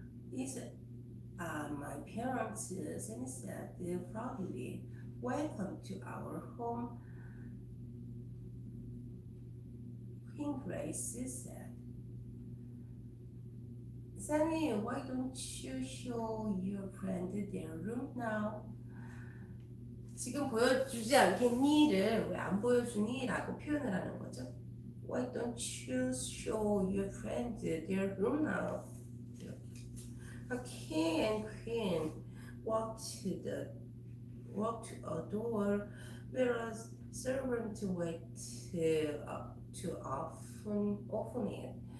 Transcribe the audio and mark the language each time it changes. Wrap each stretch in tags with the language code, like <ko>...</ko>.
<en>These are my parents, Sammy said proudly. "Welcome to our home," Queen Grace said. "Sammy, why don't you show your friend their room now?"</en> <ko>지금 보여주지 않겠니?를 왜 안 보여주니? 라고 표현을 하는 거죠.</ko> <en>"Why don't you show your friend their room now?" A king and queen walked to a door where a servant waited to open it.</en>